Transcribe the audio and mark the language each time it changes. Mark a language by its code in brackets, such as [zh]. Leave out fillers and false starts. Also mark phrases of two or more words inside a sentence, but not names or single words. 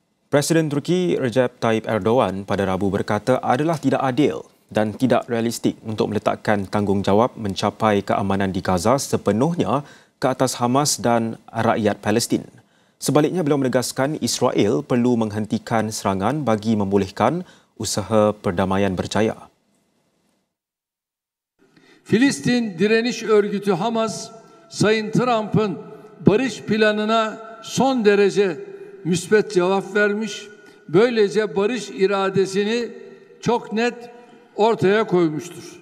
[ms] Presiden Turki Recep Tayyip Erdogan pada Rabu berkata adalah tidak adil dan tidak realistik untuk meletakkan tanggungjawab mencapai keamanan di Gaza sepenuhnya ke atas Hamas dan rakyat Palestin. Sebaliknya, beliau menegaskan Israel perlu menghentikan serangan bagi membolehkan usaha perdamaian berjaya. [tr] Filistin Direniş Örgütü Hamas, Sayın Trump'ın barış planına son derece müsbet cevap vermiş. Böylece barış iradesini çok net ortaya koymuştur.